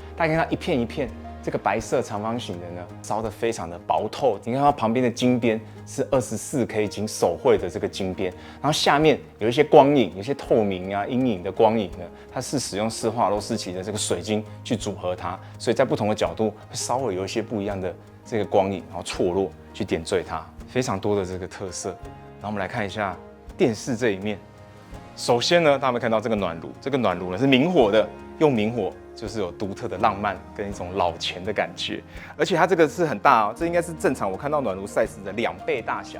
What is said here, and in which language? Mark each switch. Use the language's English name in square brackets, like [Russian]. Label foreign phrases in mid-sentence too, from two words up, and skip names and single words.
[Chinese] 大家看它一片一片，這個白色長方形的呢燒得非常的薄透。你看它旁邊的金邊是24K 金手繪的這個金邊，然後下面有一些光影，有一些透明啊陰影的光影呢，它是使用施华洛世奇的這個水晶去組合它，所以在不同的角度會稍微有一些不一樣的這個光影，然後錯落去點綴它，非常多的這個特色。然後我們來看一下電視這一面。首先呢，大家有沒有看到這個暖爐？這個暖爐呢是明火的，用明火就是有獨特的浪漫跟一種老錢的感覺。而且它這個是很大哦，這應該是正常我看到暖爐 size 的2倍大小。